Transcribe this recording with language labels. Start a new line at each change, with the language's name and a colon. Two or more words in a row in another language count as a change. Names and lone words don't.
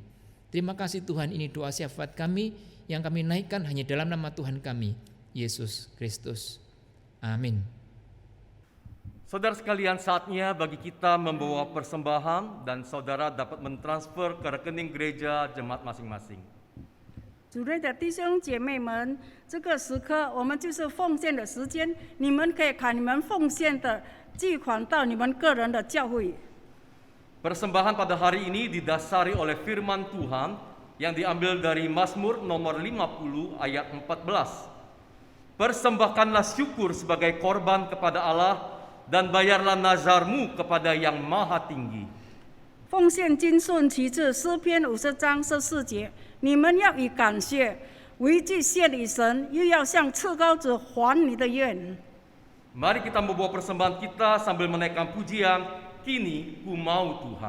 Indonesian: Terima kasih Tuhan, ini doa syafaat kami yang kami naikkan hanya dalam nama Tuhan kami, Yesus Kristus. Amin. Saudara sekalian, saatnya bagi kita membawa persembahan dan saudara dapat mentransfer ke rekening gereja jemaat masing-masing.
Chinese: 主内的弟兄姐妹们，这个时刻我们就是奉献的时间，你们可以看你们奉献的寄款到你们个人的教会。
Indonesian: Persembahan pada hari ini didasari oleh firman Tuhan yang diambil dari Mazmur nomor 50 ayat 14. Persembahkanlah syukur sebagai korban kepada Allah dan bayarlah nazarmu kepada Yang Maha Tinggi.
Chinese: 奉献金顺其次，诗篇50章14节，你们要以感谢为祭献与神，又要向至高者还你的愿。
Indonesian: Mari kita membawa persembahan kita sambil menaikkan pujian, kini ku mau Tuhan.